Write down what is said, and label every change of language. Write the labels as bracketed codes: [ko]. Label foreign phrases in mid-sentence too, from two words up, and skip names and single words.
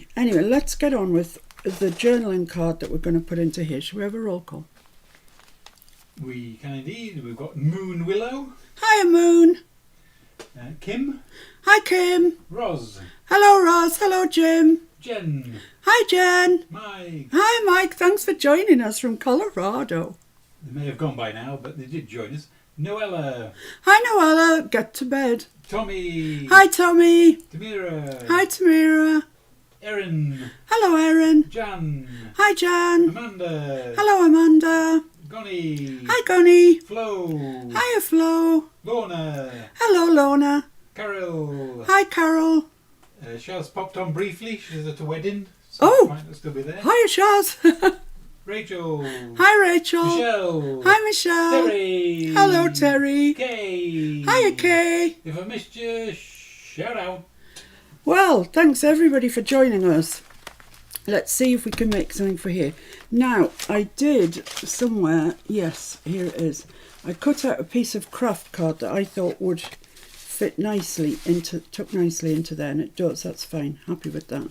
[en] Anyway, let's get on with the journaling card that we're going to put into here. Shall we have a roll call? We can indeed. We've got Moon Willow. Hiya, Moon. Kim. Hi, Kim. Roz. Hello, Roz. Hello, Jim. Jen. Hi, Jen. Mike. Hi, Mike. Thanks for joining us from Colorado. They may have gone by now, but they did join us. Noella. Hi, Noella. Get to bed. Tommy. Hi, Tommy. Tamira. Hi, Tamira. Erin. Hello, Erin. Jan. Hi, Jan. Amanda. Hello, Amanda. Gonnie. Hi, Gonnie. Flo. Hiya, Flo. Lorna. Hello, Lorna. Carol. Hi, Carol. Shaz popped on briefly. She's at a wedding. So Oh. she might not still be there. Hiya, Shaz. Rachel. Hi, Rachel. Michelle. Hi, Michelle. Terry. Hello, Terry. Kay. Hiya, Kay. If I missed you, shout out. Well, thanks everybody for joining us. Let's see if we can make something for here. Now, I did somewhere, yes, here it is. I cut out a piece of craft card that I thought would fit nicely tuck nicely into there, and it does, that's fine, happy with that.